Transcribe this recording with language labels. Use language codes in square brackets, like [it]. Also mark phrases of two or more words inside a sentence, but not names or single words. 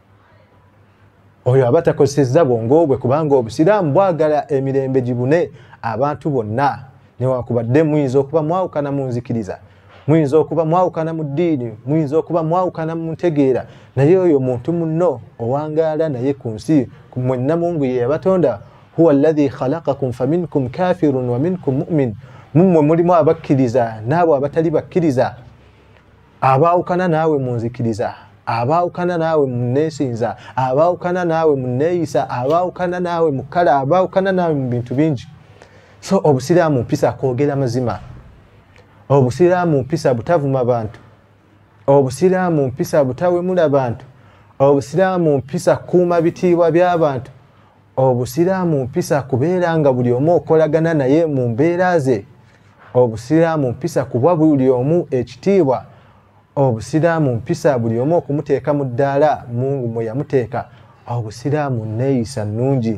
[lg] Oyo aba takozesezza bwongo bwe, kubanga obusiraamu bwagala emirembe gibune abantu bonna, newankubadde muyinza okuba mwawukana mu nzikiriza, muyinza okuba mwawukana mu ddiini, muyinza okuba mwawukana mu ntegeera, naye oyo muntu munno owangaala naye ku nsi. Mwenna Mungu ye yabatonda, [ar] هو الذي خلقكم فمنكم كافر ومنكم مؤمن. [lg] Mummwe mulimu abakkiriza n'abo abatali bakkiriza, abaawukana naawe mu nzikiriza, abaawukana naawe mu nneesinza, abaawukana naawe mu nneeyisa, abaawukana naawe mu kkala, abaawukana naawe mu bintu bingi. So obusiraamu mpisa kwogera mazima, obusiraamu mpisa butavuma bantu, obusiraamu mpisa butawemula bantu, obusiraamu mpisa kuuma bitiibwa by'abantu, obusiraamu mpisa kubeera nga buli omu okolagana naye mu mbeera ze, obusiraamu mpisa kuba buli omu ekitiibwa, obusiraamu mpisa buli omu okumuteeka mu ddaala Mungu mwe yamuteeka, obusiraamu nneeyisa nnungi.